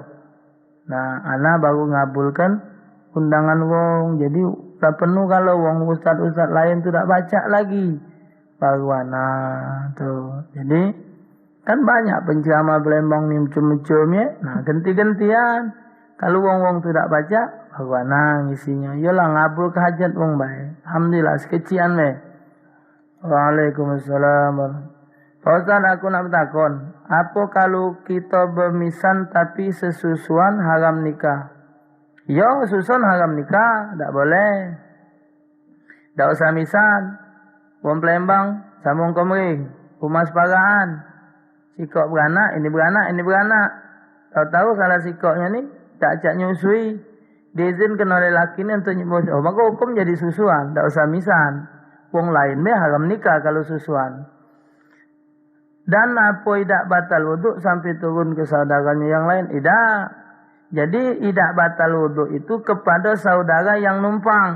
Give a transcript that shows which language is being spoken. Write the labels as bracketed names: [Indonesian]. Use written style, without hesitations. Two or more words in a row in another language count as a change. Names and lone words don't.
[Musi] Nah, ana baru ngabulkan undangan wong. Jadi udah penuh kalau wong ustadz-ustadz lain tuh tidak baca lagi. Baru ana tuh. Jadi kan banyak penceramah Palembang nih macam-macam ya. Nah, ganti-gantian. Kalau wong-wong tidak baca, baru ana ngisinya. Yalah ngabul ke hajat wong bae. Alhamdulillah sekecian bae. Waalaikumsalam. Pak Ustaz, aku nak bertakon. Apa kalau kita bermisan tapi sesusuan haram nikah? Ya, susun haram nikah, tak boleh. Tak usah misan. Wong Palembang, sambung Komering, rumah separaan. Sikok beranak, ini beranak. Tahu-tahu salah sikoknya ni tak ajak nyusui. Diizinkan oleh laki ni untuk nyusui. Oh, maka hukum jadi susuan, tak usah misan. Wong lain meh haram nikah kalau susuan. Dan apa tidak batal wuduk sampai turun ke saudaranya yang lain? Tidak. Jadi tidak batal wuduk itu kepada saudara yang numpang.